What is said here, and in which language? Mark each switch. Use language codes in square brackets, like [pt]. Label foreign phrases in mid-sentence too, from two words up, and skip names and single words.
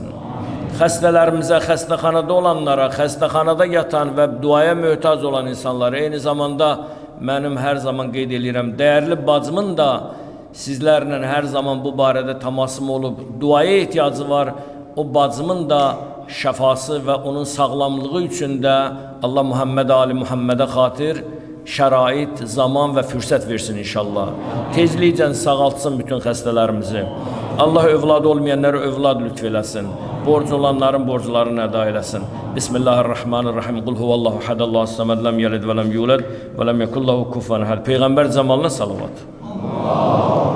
[az] Xəstələrimizə, xəstəxanada olanlara, xəstəxanada yatan və duaya möhtac olan insanlara, eyni zamanda mənim hər zaman qeyd edirəm, dəyərli bacımın da sizlərlə hər zaman bu barədə təmasım olub, duaya ehtiyacı var, o bacımın da şəfası və onun sağlamlığı üçün də Allah Muhammed Ali Muhammedə xatir şərait, zaman və fürsət versin inşallah. Tezliklə sağaltsın bütün xəstələrimizi. Allah övladı olmayanlara övlad lütf eləsin. Borc olanların borclarını əda eləsin. [ar] بسم الله الرحمن الرحيم قل هو الله أحد الله الصمد لم يلد ولم يولد ولم يكن له كفوا أحد. [az] Peyğəmbər zamanına salavat.